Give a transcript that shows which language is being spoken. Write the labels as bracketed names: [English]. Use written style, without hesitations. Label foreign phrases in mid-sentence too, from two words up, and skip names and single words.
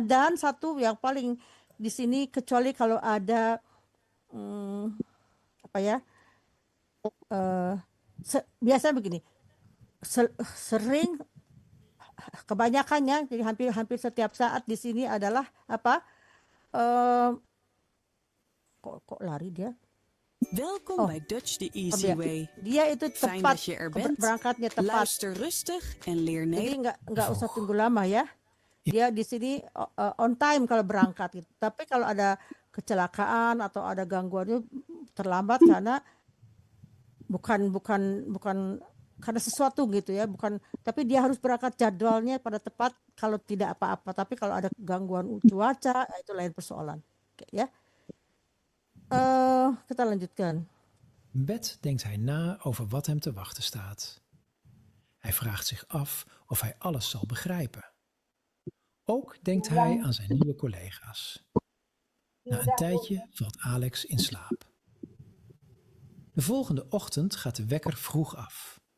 [Indonesian] Dan satu yang paling di sini, kecuali kalau ada biasanya begini, sering kebanyakannya, jadi hampir setiap saat di sini adalah apa? Kok lari dia? [Dutch] Welkom bij Dutch the Easy Way. [Indonesian] Dia itu [Dutch] Fijn [Indonesian] tepat [Dutch] dat je er bent. [Indonesian] berangkatnya tepat. [Dutch] Luister rustig en leer [Indonesian] Jadi [Dutch] Nederlands. [Indonesian] nggak usah tunggu lama ya. Dia di sini [English] on time [Indonesian] kalau berangkat gitu. Tapi kalau ada kecelakaan atau ada gangguan terlambat karena bukan karena sesuatu gitu ya, bukan, tapi dia harus berangkat jadwalnya pada tepat kalau tidak apa-apa. Tapi kalau ada gangguan cuaca itu lain persoalan. Oke, ya. Kita lanjutkan. [Dutch] Bed denkt hij na over wat hem te wachten staat. Hij vraagt zich af of hij alles zal begrijpen. Ook denkt hij aan zijn nieuwe collega's. Na een tijdje valt Alex in slaap. De volgende ochtend gaat de wekker vroeg af.